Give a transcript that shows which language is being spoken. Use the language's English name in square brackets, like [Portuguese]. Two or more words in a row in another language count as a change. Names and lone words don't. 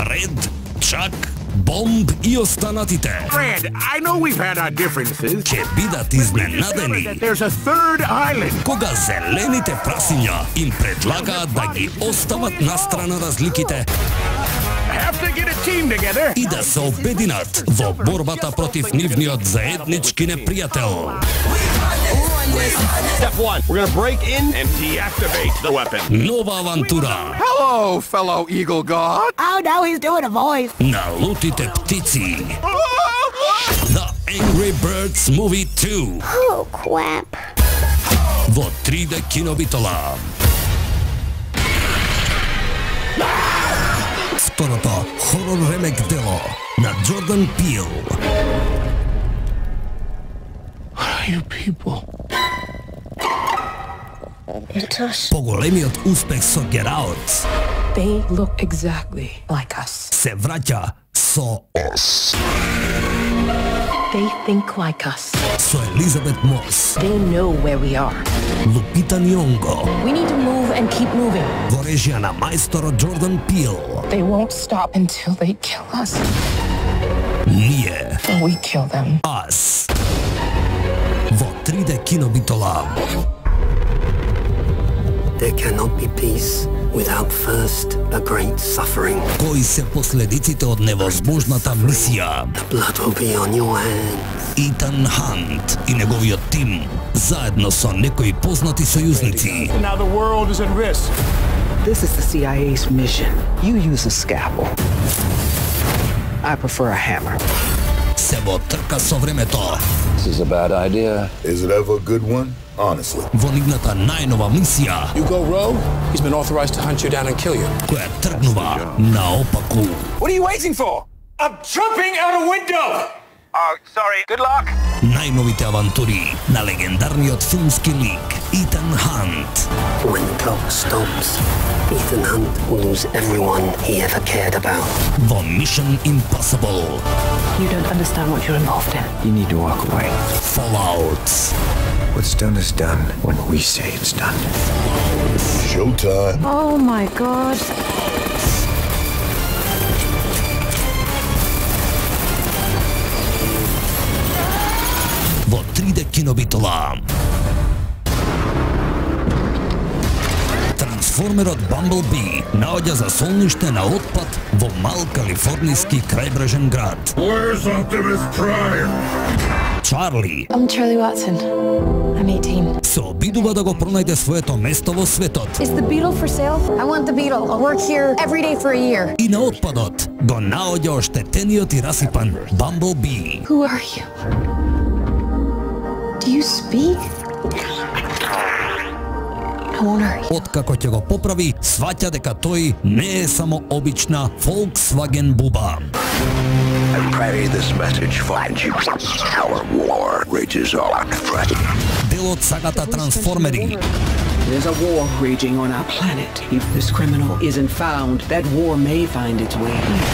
[Macedonian] Fred, Chuck, Bomb и останатите. [English] Fred, I know we've had our differences. [Macedonian] Ќе бидат изненадени [English] There's a third island. [Macedonian] кога зелените прасиња им предлагаат да ги остават настрана разликите [English] Have to get a team together. [Macedonian] и да се обединат во борбата против нивниот заеднички непријател. [English] Step 1. We're gonna break in and deactivate the weapon. [Macedonian] Нова авантура [English] Hello, fellow Eagle God. Oh no, he's doing a voice. [Macedonian] на лутите птици. [English] The Angry Birds Movie 2 Oh crap. [Macedonian] во 3D кинобитола. Второто хорор ремек дело на Джордан Пил. [English] What are you people? It's us. [Macedonian] Поголемиот успех со Get Out [English] They look exactly like us. [Macedonian] се враќа со Us. [English] They think like us. [Macedonian] Со Елизабет Мос, [English] They know where we are. [Macedonian] Лупита Nyong'o, [English] We need to move and keep moving. [Macedonian] во режија на мајсторот Джордан Пил. [English] They won't stop until they kill us. [Macedonian] Ние, [English] Or we kill them. Us. [Macedonian] Во 3D кинобитола. [English] There cannot be peace without first a great suffering. [Macedonian] Кои се последиците од невозможната мисија? [English] The blood will be on your hands. [Macedonian] Итан Хант и неговиот тим, заедно со некои познати сојузници, [English] Now the world is at risk. This is the CIA's mission. You use a scalpel. I prefer a hammer. [Macedonian] се во трка со времето. [English] This is a bad idea. Is it ever a good one? Honestly. [Macedonian] Во нивната најнова мисија, [English] You go rogue, he's been authorized to hunt you down and kill you. [Macedonian] која тргнува наопаку. [English] What are you waiting for? I'm jumping out a window! Oh, sorry. Good luck. [Macedonian] Најновите авантури на легендарниот филмски лик Итан Хант. [English] When the clock stops, Ethan Hunt will lose everyone he ever cared about. [Macedonian] Во Mission Impossible. [English] You don't understand what you're involved in. You need to walk away. Fallout. What's done is done when we say it's done. Showtime. Oh my god. [Macedonian] Во 3D кинобитола. Трансформерот Бамблби наоѓа за солниште на отпад во мал калифорнијски крајбрежен град. [English] Where's Optimus Prime? [Macedonian] Чарли [English] I'm Charlie Watson. I'm 18. [Macedonian] се обидува да го пронајде своето место во светот [English] Is the beetle for sale? I want the beetle. I'll work here every day for a year. [Macedonian] и на отпадот го наоѓа оштетениот и расипан Бамблби. [English] Who are you? Do you speak? Owner. [Macedonian] Откако ќе го поправи, сваќа дека тој не е само обична Volkswagen буба. [English] I carry this message for you. Our war rages on. [Macedonian] Дел од сагата Трансформери. [English] There's a war raging on our planet. If this criminal isn't found, that war may find its way here.